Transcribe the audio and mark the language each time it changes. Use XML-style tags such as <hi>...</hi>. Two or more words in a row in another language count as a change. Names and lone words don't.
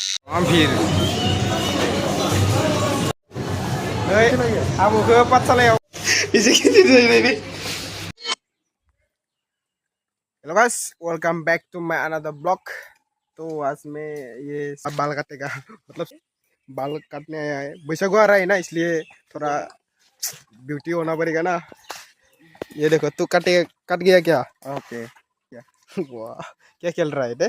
<brx>फिर आबौखौ पाठशालायाव एसे गिदिर जाहैबाय।</brx> <en>Hello guys, welcome back to my another blog.</en> <hi>तो आज मैं ये बाल काटेगा मतलब बाल काटने आया है। बैसागु आ रहा है ना, इसलिए थोड़ा ब्यूटी होना पड़ेगा ना। ये देखो, तू कट गया क्या? ओके क्या? वाह, क्या खेल रहा है बे?</hi>